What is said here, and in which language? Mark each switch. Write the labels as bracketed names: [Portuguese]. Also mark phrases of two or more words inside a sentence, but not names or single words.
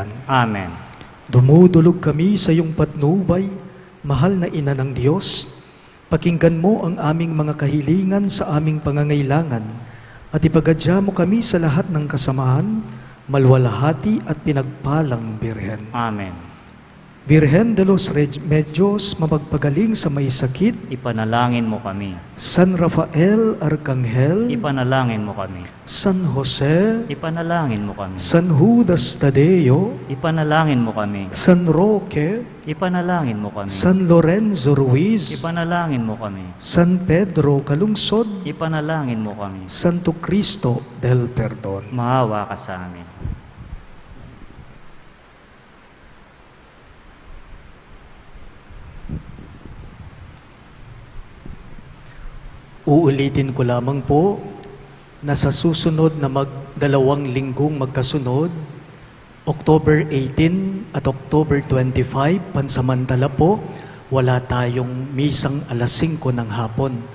[Filipino] Amen. Dumudulog kami sa iyong patnubay, mahal na Ina ng Diyos. Pakinggan mo ang aming mga kahilingan sa aming pangangailangan at ipagadya mo kami sa lahat ng kasamahan, malwalhati at pinagpalang Birhen. Amen. Birhen de los Remedios, mapagpagaling sa may sakit, Ipanalangin mo kami. San Rafael Arcangel, Ipanalangin mo kami. San Jose, Ipanalangin mo kami. San Judas Tadeo, Ipanalangin mo kami. San Roque, Ipanalangin mo kami. San Lorenzo Ruiz, Ipanalangin mo kami. San Pedro Calungsod, Ipanalangin mo kami. Santo Cristo del Perdon. Maawa ka sa amin. Uulitin ko lamang po na sa susunod na dalawang linggong magkasunod, October 18 at October 25, pansamantala po, wala tayong misang alas 5 ng hapon.